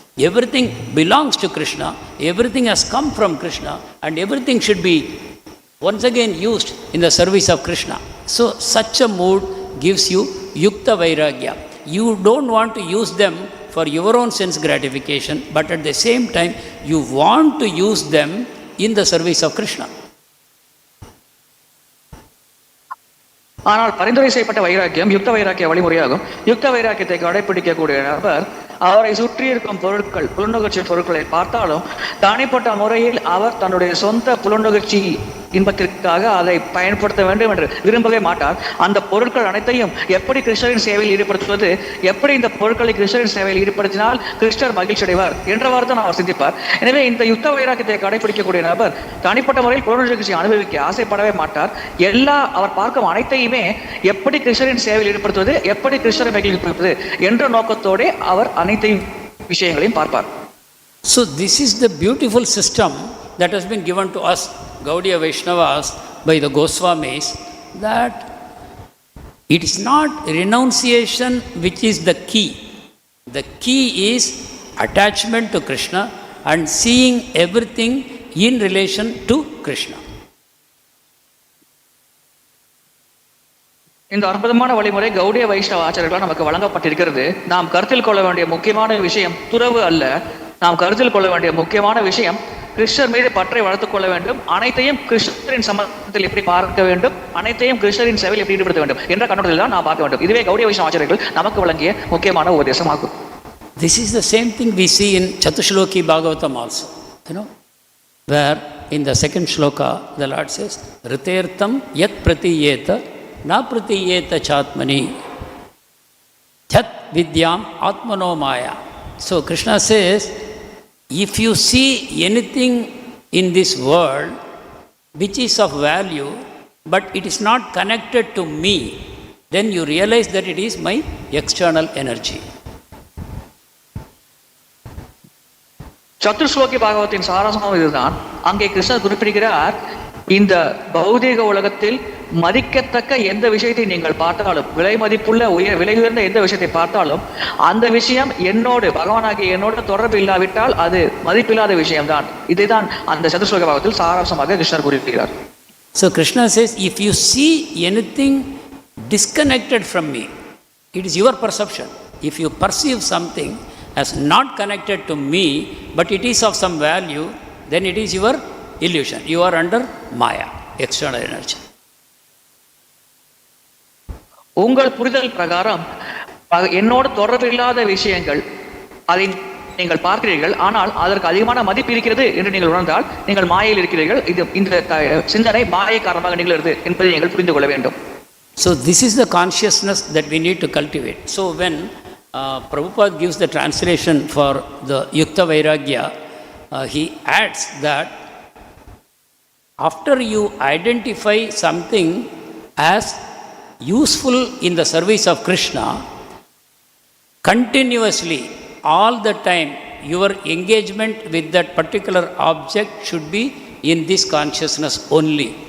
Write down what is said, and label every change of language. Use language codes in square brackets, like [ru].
[en] Everything belongs to Krishna, everything has come from Krishna, and everything should be once again used in the service of Krishna. So, such a mood gives you Yukta-vairagya. You don't want to use them for your own sense gratification, but at the same time, you want to use them in the service of Krishna. [ta] ஆனால் பரிந்துரை செய்யப்பட்ட வைராக்கியம் யுக்த வைராக்கிய வழிமுறையாகும். யுக்த வைராக்கியத்தை கடைபிடிக்கக்கூடிய நபர் அவரை சுற்றி இருக்கும் பொருட்கள், புலனுகர்ச்சி பொருட்களை பார்த்தாலும் தனிப்பட்ட முறையில் அவர் தன்னுடைய சொந்த புலனுகர்ச்சி இன்பத்திற்காக அதை பயன்படுத்த வேண்டும் என்று விரும்பவே மாட்டார். அந்த பொருட்கள் அனைத்தையும் எப்படி கிருஷ்ணரின் சேவையில் ஈடுபடுத்துவது, எப்படி இந்த பொருட்களை கிருஷ்ணரின் சேவையில் ஈடுபடுத்தினால் கிருஷ்ணர் மகிழ்ச்சி அடைவார் என்றவாறு தான் அவர் சிந்திப்பார். எனவே இந்த யுக்த வைராக்கியத்தை கடைபிடிக்கக்கூடிய நபர் தனிப்பட்ட முறையில் புலனுகர்ச்சியை அனுபவிக்க ஆசைப்படவே மாட்டார். அவர் பார்க்கும் அனைத்தையுமே எப்படி கிருஷ்ணரின் சேவையில் ஈடுபடுத்துவது, எப்படி கிருஷ்ணரை மகிழ்விப்பது என்ற நோக்கத்தோடு அவர் அனைத்தையும் விஷயங்களையும் பார்ப்பார். [en] So this is the beautiful system that has been given to us Gaudiya Vaishnavas by the Goswamis, that it is not renunciation which is the key. The key is attachment to Krishna and seeing everything in relation to Krishna. [ta] இந்த அற்புதமான வழிமுறை கௌடிய வைஷ்ணவ ஆச்சாரியர்களால் நமக்கு வழங்கப்பட்டிருக்கிறது. நாம் கருத்தில் கொள்ள வேண்டிய முக்கியமான விஷயம் துறவு அல்ல. நாம் கருத்தில் கொள்ள வேண்டிய முக்கியமான விஷயம் கிருஷ்ணர் மீது பற்றை வளர்த்துக் கொள்ள வேண்டும், அனைத்தையும் கிருஷ்ணரின் சம்பந்தத்தில் எப்படி பார்க்க வேண்டும், அனைத்தையும் கிருஷ்ணரின் சேவையில் எப்படி ஈடுபடுத்த வேண்டும் என்ற கண்ணோட்டத்தில் தான் நாம் பார்க்க வேண்டும். இதுவே கௌடிய வைஷ்ணவ ஆச்சாரியர்கள் நமக்கு வழங்கிய முக்கியமான உபதேசமாகும். [en] This is the same thing we see in Chatusloki Bhagavatam also, where in the second shloka the Lord says, [sa] Ritertham yat pratiyeta na pratiyeta chatmani yat vidyam atmano maya. [en] So Krishna says, if you see anything in this world which is of value, but it is not connected to me, then you realize that it is my external energy. [ta] சத்துஸ்லோகி பாகவத்தின் சாராம்சம் இதுதான். அங்கே கிருஷ்ணர் குறிப்பிடுகிறார், இந்த பௌதீக உலகத்தில் மதிக்கத்தக்க எந்த விஷயத்தை நீங்கள் பார்த்தாலும், விலை மதிப்புள்ள விலை உயர்ந்த எந்த விஷயத்தை பார்த்தாலும், அந்த விஷயம் என்னோடு, பகவானாகிய என்னோடு தொடர்பு இல்லாவிட்டால் அது மதிப்பில்லாத விஷயம்தான். இதைதான் அந்த சதுஸ்லோக பாகத்தில் சாராம்சமாக கிருஷ்ணர் குறிப்பிடுகிறார். [en] So Krishna says, if you see anything disconnected from me, it is your perception. If you perceive something as not connected to me, but it is of some value, then it is your illusion. You are under Maya, external energy. [ta] உங்கள் புரிதல் பிரகாரம் என்னோட தொடர்பில்லாத விஷயங்கள் அதை நீங்கள் பார்க்கிறீர்கள், ஆனால் அதற்கு அதிகமான மதிப்பு இருக்கிறது என்று நீங்கள் உணர்ந்தால் நீங்கள் மாயையில் இருக்கிறீர்கள். இந்த சிந்தனை மாயை காரணமாக நிகழ்கிறது என்பதை நீங்கள் புரிந்து கொள்ள வேண்டும். [en] So this is the consciousness that we need to cultivate. So when Prabhupada gives the translation for the Yukta-vairagya, he adds that after you identify something as useful in the service of Krishna, continuously, all the time, your engagement with that particular object should be in this consciousness only.